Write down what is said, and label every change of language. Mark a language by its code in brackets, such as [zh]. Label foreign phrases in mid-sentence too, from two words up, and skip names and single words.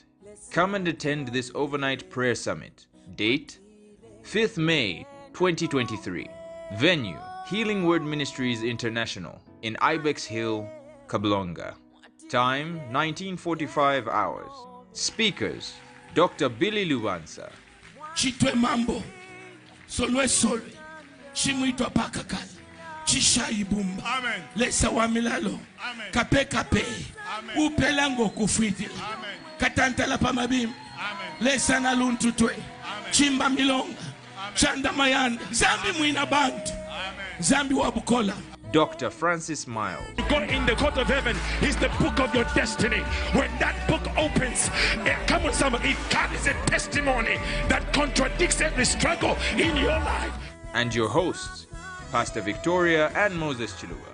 [en] Come and attend this overnight prayer summit. Date, 5th May 2023. Venue, Healing Word Ministries International in Ibex Hill, Kablonga. Time, 1945 hours. Speakers, Dr. Billy Lubansa. [bem] Chitwe mambo, solwe solwe, chimwitwa pakakali, chishaibumba. Amen. Lesa wamilalo, amen. Kape kape, amen. Upelango kufwiti, amen. Katantala pamabim, amen. Lesa na luntutwe, amen. Chimba milonga, amen. Chanda mayanda, zambi mwina bantu, amen. Zambi wabukola. [en] Dr. Francis Miles. God in the court of heaven is the book of your destiny. When that book opens, come on somebody, it carries a testimony that contradicts every struggle in your life. And your hosts, Pastor Victoria and Moses Chiluba.